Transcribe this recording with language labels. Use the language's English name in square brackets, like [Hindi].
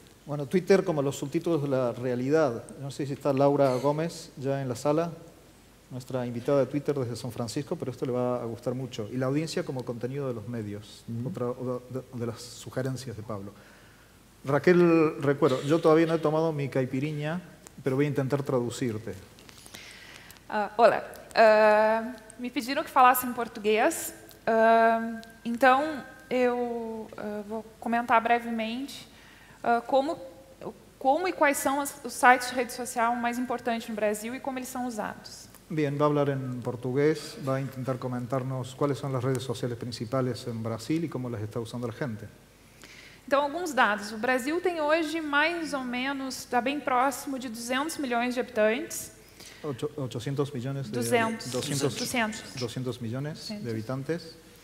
[Spanish] Bueno, Twitter como los subtítulos de la realidad. No sé si está Laura Gómez ya en la sala, nuestra invitada de Twitter desde San Francisco, pero esto le va a gustar mucho. Y la audiencia como contenido de los medios, otra de las sugerencias de Pablo. Raquel Recuero, yo todavía no he tomado mi caipirinha, pero voy a intentar traducirte. [Portuguese] Olá, me pediram que falasse em português, então eu vou comentar brevemente como e quais são os sites de rede social mais importantes no Brasil e como eles são usados. [Spanish] Bien, va a hablar en portugués, va a intentar comentarnos cuáles son las redes sociales principales en Brasil y cómo las está usando la gente. [Portuguese] Então, alguns dados. O Brasil tem hoje mais ou menos, está bem próximo de 200 milhões de habitantes. [Spanish] 800 millones de 200 millones de habitantes.